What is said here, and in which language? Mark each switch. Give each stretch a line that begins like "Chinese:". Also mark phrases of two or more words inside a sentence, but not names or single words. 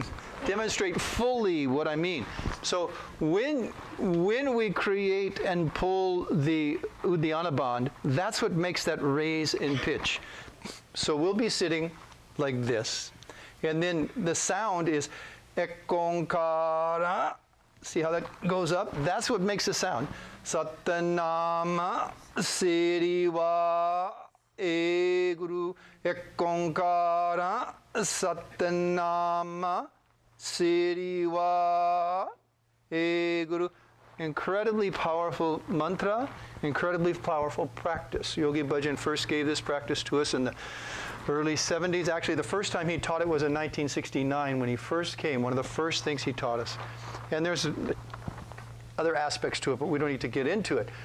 English: Demonstrate fully what I mean. So when we create and pull the Uddiyana Bandh, that's what makes that raise in pitch. So we'll be sitting like this. And then the sound is Ekonkara. See how that goes up? That's what makes the sound.
Punjabi: ਸਤਨਾਮ ਸਿਰੀਵਾ ਏ ਗੁਰੂ. ਏਕੋਂਕਾਰਾ ਸਤਨਾਮ ਸਿਰੀਵਾ ਏ ਗੁਰੂ.
English: Incredibly powerful mantra, incredibly powerful practice. Yogi Bhajan first gave this practice to us in the early 70s. Actually, the first time he taught it was in 1969 when he first came. One of the first things he taught us. And there's other aspects to it, but we don't need to get into it.